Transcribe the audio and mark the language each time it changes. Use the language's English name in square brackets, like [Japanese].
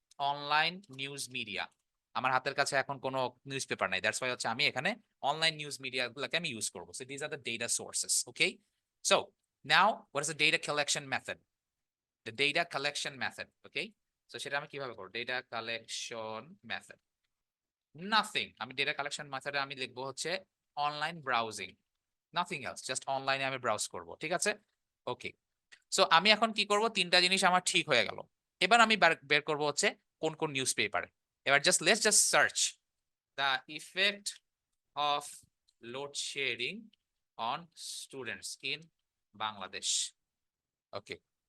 [Bangla] Online news media. আমার হাতের কাছে এখন কোনো নিউজ পেপার নাই, দ্যাটস ওয়াই হচ্ছে আমি এখানে অনলাইন নিউজ মিডিয়া গুলোকে আমি ইউজ করবো। [English] So this are the data sources. Okay, so now what is the data collection method? The data collection method, okay? So [Bangla] সেটা আমি কিভাবে করব? [English] Data collection method. Nothing. [Bangla] আমি data collection method আমি লিখবো হচ্ছে [English] online browsing. Nothing else. [Bangla] Just online আমি browse করব। ঠিক আছে? ওকে। সো আমি এখন কি করব? 3টা জিনিস আমার ঠিক হয়ে গেল। এবার আমি বের করব হচ্ছে কোন কোন নিউজ পেপারে। এবার [English] let's just search the effect of load shedding on students in Bangladesh. Okay.